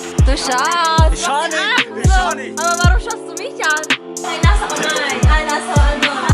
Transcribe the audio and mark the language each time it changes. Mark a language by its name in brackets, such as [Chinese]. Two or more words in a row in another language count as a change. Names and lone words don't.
[German] Du schaust. Schau nicht, Ach schau so. nicht. Aber warum schaust du mich an? [Filipino] Ay, nasa kamay. Ay, nasa ano.